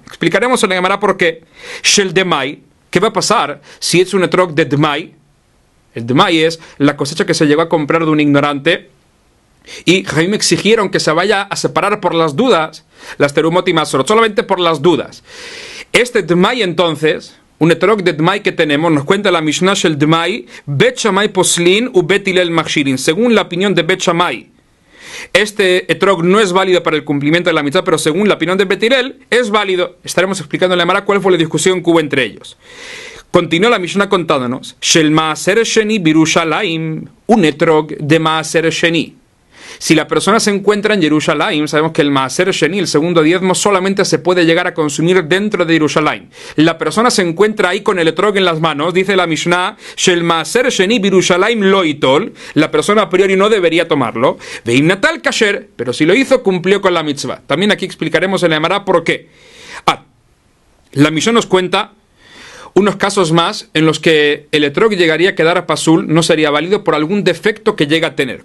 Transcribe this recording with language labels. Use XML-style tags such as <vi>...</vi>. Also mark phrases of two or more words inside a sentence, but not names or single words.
<es>Explicaremos en la Gemara por qué.</es> <he>של דמאי,</he> <es>¿qué va a pasar si es un etrog de dmai? El dmai es la cosecha que se llegó a comprar de un ignorante, y Jaime exigieron que se vaya a separar por las dudas, las terumot y masrot, solamente por las dudas. Este dmai entonces, un etrog de dmai que tenemos, nos cuenta la Mishnah</es> <he>של דמאי, בית שמאי פוסלין ובית הלל מכשירין.</he> <es>Según la opinión de bet shamai, este etrog no es válido para el cumplimiento de la mitzvah, pero según la opinión de Bet Hillel es válido. Estaremos explicando en la Gemara cuál fue la discusión que hubo entre ellos. Continúa la Mishnah contándonos,</es> <he>של מעשר שני בירושלים,</he> <es>un etrog de</es> <he>מעשר שני.</he> <es>Si la persona se encuentra en Jerusalén, sabemos que el</es> <he>מעשר שני,</he> <es>el segundo diezmo, solamente se puede llegar a consumir dentro de Jerusalén. La persona se encuentra ahí con el etrog en las manos, dice la Mishnah,</es> <he>של מעשר שני בירושלים לא יטול,</he> <es>la persona a priori no debería tomarlo,</es> <he>ואם נטל כשר,</he> <es>pero si lo hizo, cumplió con la mitzvah. También aquí explicaremos en la Gemara por qué. La Mishnah nos cuenta unos casos más en los que el etrog llegaría a quedar a pasul, no sería válido por algún defecto que llega a tener.</es>